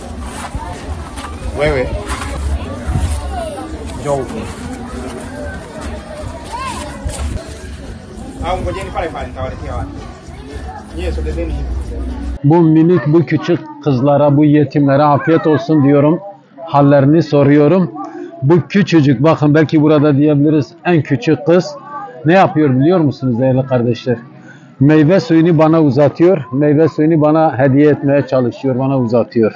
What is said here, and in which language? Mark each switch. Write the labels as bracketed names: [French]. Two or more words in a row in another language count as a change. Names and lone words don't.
[Swahili] Wewe. Njoo huko. Au ngojeni pale pale nitawaletea watu. Nyie sogezeni hivi. [Turkish] Bu minik, bu küçük kızlara, bu yetimlere afiyet olsun diyorum. Hallerini soruyorum. Bu küçücük, bakın belki burada diyebiliriz en küçük kız ne yapıyor biliyor musunuz değerli kardeşler? Meyve suyunu bana uzatıyor. Meyve suyunu bana hediye etmeye çalışıyor, bana uzatıyor.